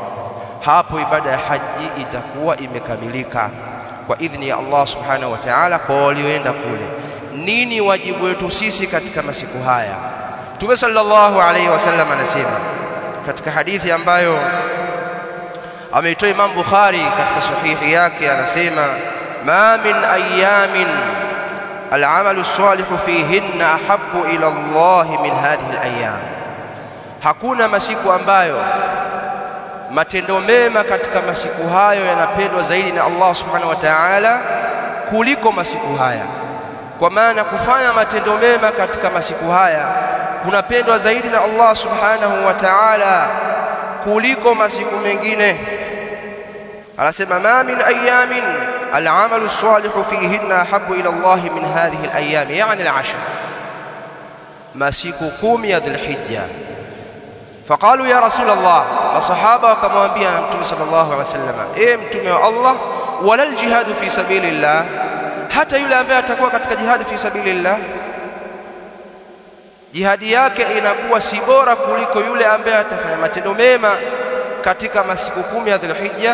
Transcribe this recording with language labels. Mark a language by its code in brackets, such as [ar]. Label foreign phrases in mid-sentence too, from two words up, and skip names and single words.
[sw] Hapo ibada ya haji itakuwa imekamilika kwa idhni ya Allah [ar] سبحانه وتعالى [sw] kwa walioenda kule. Nini wajibu wetu sisi katika masiku haya? Mtume [ar] صلى الله عليه وسلم [sw] anasema katika hadithi ambayo ameitoa Imam Bukhari katika sahihi yake, anasema [ar] ما من أيام العمل الصالح فيهن أحب إلى الله من هذه الأيام. [sw] Hakuna masiku ambayo matendo mema katika masiku hayo yanapendwa zaidi na Allah [ar] سبحانه وتعالى [sw] kuliko masiku haya. Kwa maana kufanya matendo mema katika masiku haya kunapendwa zaidi na Allah [ar] سبحانه وتعالى [sw] kuliko masiku mengine. Anasema [ar] ما من أيام العمل الصالح فيهن أحب إلى الله من هذه الأيام, [sw] yani al-ashr, masiku 10 ya Dhulhijja. [ar] فقالوا يا رسول الله, [sw] masahaba wakamwambia Mtume [ar] صلى الله عليه وسلم, [sw] Mtume wa Allah, [ar] ولا الجهاد في سبيل الله, [sw] hata yule ambaye atakuwa katika [ar] جهاد في سبيل الله [sw] jihadi yake inakuwa si bora kuliko yule ambaye atafanya matendo mema katika masiku 10 ya Dhulhijja.